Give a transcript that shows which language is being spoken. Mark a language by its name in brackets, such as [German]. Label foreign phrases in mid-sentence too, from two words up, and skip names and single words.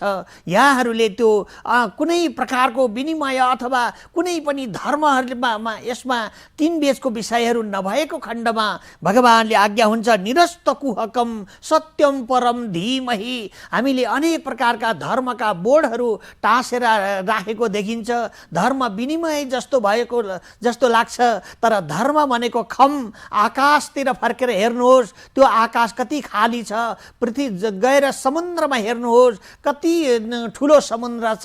[Nepali] यहाँहरूले त्यो कुनै प्रकारको विनिमय अथवा कुनै पनि धर्महरूमा यसमा किनबेचको विषयहरू नभएको खण्डमा भगवानले आज्ञा हुन्छ [Sanskrit] निरस्त कुहकम सत्यम परम धीमहि। [Nepali] हामीले अनेक प्रकारका धर्मका बोर्डहरू टाँसेर राखेको देखिन्छ। धर्म विनिमय जस्तो लाग्छ, तर धर्म भनेको खम आकाशतिर फर्केर हेर्नुहोस्, त्यो आकाश कति खाली छ। पृथ्वी गएर समुद्रमा हेर्नुहोस्, कति ठुलो समुद्र छ।